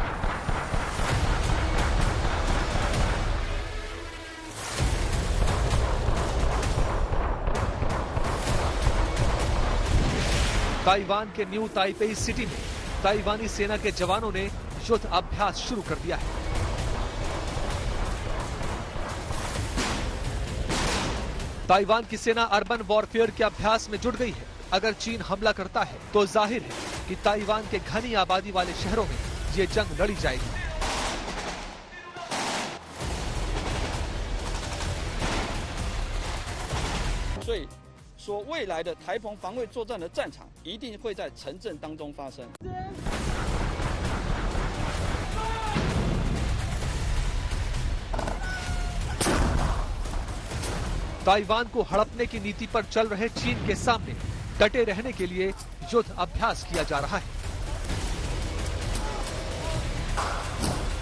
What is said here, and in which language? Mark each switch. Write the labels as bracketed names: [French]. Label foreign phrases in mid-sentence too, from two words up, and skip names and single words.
[Hindi] ताइवान के न्यू ताइपेई सिटी में ताइवानी सेना के जवानों ने युद्ध अभ्यास शुरू कर दिया है। ताइवान की सेना [English] urban warfare [Hindi] के अभ्यास में जुट गई है। अगर चीन हमला करता है तो जाहिर है कि ताइवान के घनी आबादी वाले शहरों में ये जंग लड़ी जाएगी। [Chinese] 所以说，未来的台澎防卫作战的战场一定会在城镇当中发生。 [Hindi] ताइवान को हड़पने की नीति पर चल रहे चीन के सामने डटे रहने के लिए युद्ध अभ्यास किया जा रहा है।